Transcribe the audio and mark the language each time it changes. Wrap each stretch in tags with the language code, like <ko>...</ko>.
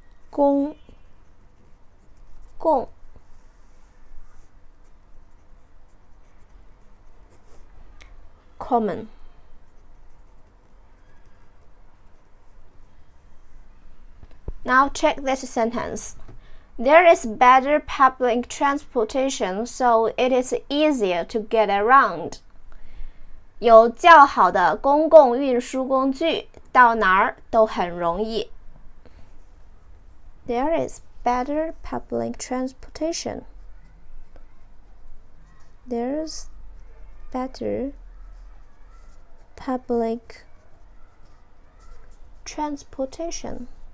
<zh>公共 common.</zh> <en>Now check this sentence. There is better public transportation, so it is easier to get around.</en> <zh>有较好的公共运输工具，到哪儿都很容易。</zh> <en>There is better public transportation. There's better public transportation.</en>